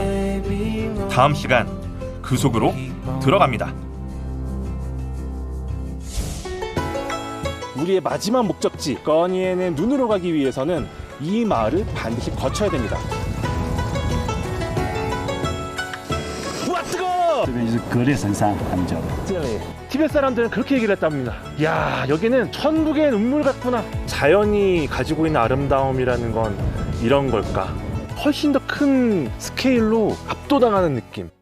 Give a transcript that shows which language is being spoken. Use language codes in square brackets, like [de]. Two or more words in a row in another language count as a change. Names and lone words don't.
[ko] 다음 시간 그 속으로 들어갑니다. 우리의 마지막 목적지 거니엔의 눈으로 가기 위해서는 이 마을을 반드시 거쳐야 됩니다. 우와 뜨거워! [zh] 这边就是格列神山，他们叫的。 [ko] 티벳 사람들은 그렇게 얘기를 했답니다. 야, 여기는 천국의 눈물 같구나. 자연이 가지고 있는 아름다움이라는 건 이런 걸까? 훨씬 더 큰 스케일로 압도당하는 느낌.